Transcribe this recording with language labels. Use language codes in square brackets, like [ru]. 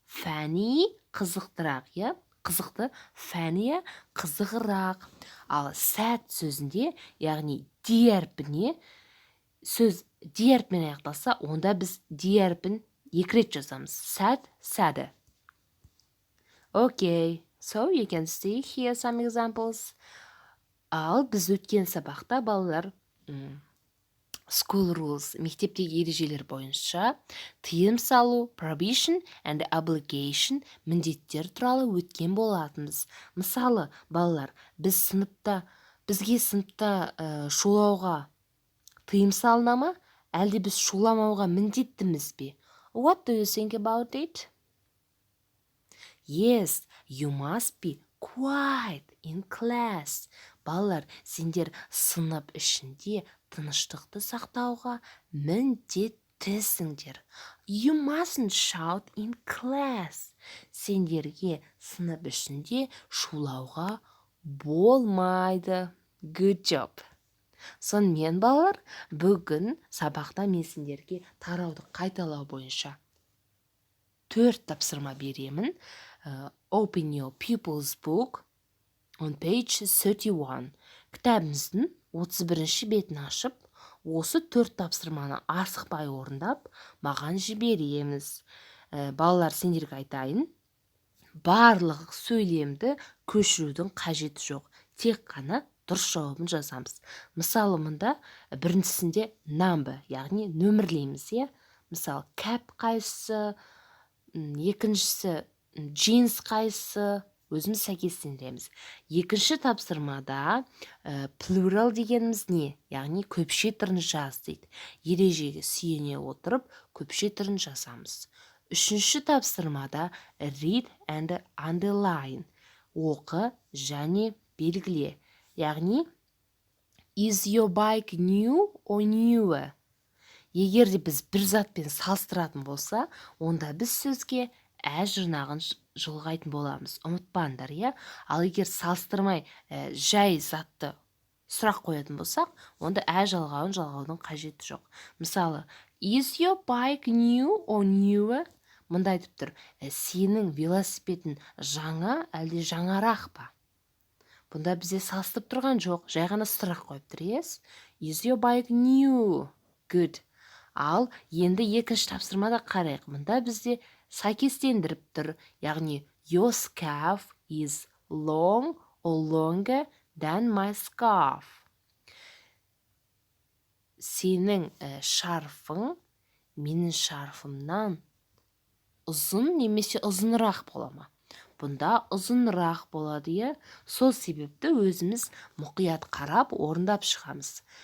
[kk] Funny қызықтырақ, я? Қызықты, funny қызығырақ. Ал sad сөзінде, яғни D әрпіне сөз D әрпімен аяқталса, онда біз D әрпін екі рет жазамыз. [en] Sad, sadder. Okay, so you can see here some examples. [kk] Ал біз өткен сабақта, балалар, [en] school rules, [kk] мектептегі ережелер бойынша тыйым салу, [en] prohibition and obligation, [kk] міндеттер туралы өткен болатынбыз. Мысалы, балалар, бізге сыныпта шулауға тыйым салына ма, әлде біз шуламауға міндеттіміз бе? [en] What do you think about it? Yes, you must be quiet in class. [kk] Балалар, сендер сынып ішінде тыныштықты сақтауға міндеттісіңдер. [en] You mustn't shout in class. [kk] Сендерге сынып ішінде шулауға болмайды. [en] Good job. [kk] Сонымен балалар, бүгін сабақта мен сендерге тарауды қайталау бойынша 4 тапсырма беремін. [en] Open your pupil's book on page 31. [kk] Кітабымыздың 31-ші бетін ашып, осы 4 тапсырманы асықпай орындап, маған жібереміз. Балалар, сендерге айтайын, барлық сөйлемді көшірудің қажеті жоқ. Тек қана дұрыс жауабын жазамыз. Мысалы, мұнда біріншісінде number, яғни нөмірлейміз, е? Мысалы, cap қайсысы, екіншісі jeans қайсысы, өзіміз сәйкестендіреміз. Екінші тапсырмада plural дегеніміз не? Яғни көпше түрін жаз дейді. Ережеге сүйене отырып, көпше түрін жазамыз. Үшінші тапсырмада [en] read and underline. [kk] Оқы және белгіле. Яғни [en] is your bike new or newer? [kk] Егер де біз бір затпен салыстыратын болса, онда біз сөзге жұрнағын жылғайтын боламыз. Ұмытпаңдар, е? Ал егер салыстырмай жай затты сұрақ қоятын болсақ, онда жалғаудың қажеті жоқ. Мысалы, [en] is your bike new or newer? [kk] Мұнда айтып тұр, сенің велосипедін жаңа әлде жаңарақ па? Бұнда бізде салыстырып тұрған жоқ, жай ғана сұрақ қойып тұр, [en] yes? Is your bike new? Good. [kk] Ал енді екінші тапсырмада қарайық. Мұнда бізде сәйкестендіріп тұр, яғни [en] your scarf is long or longer than my scarf. [kk] Сенің шарфың менің шарфымнан ұзын немесе ұзынырақ бола ма? Бұнда ұзынырақ болады, е? Сол себепті өзіміз мұқият қарап, орындап шығамыз.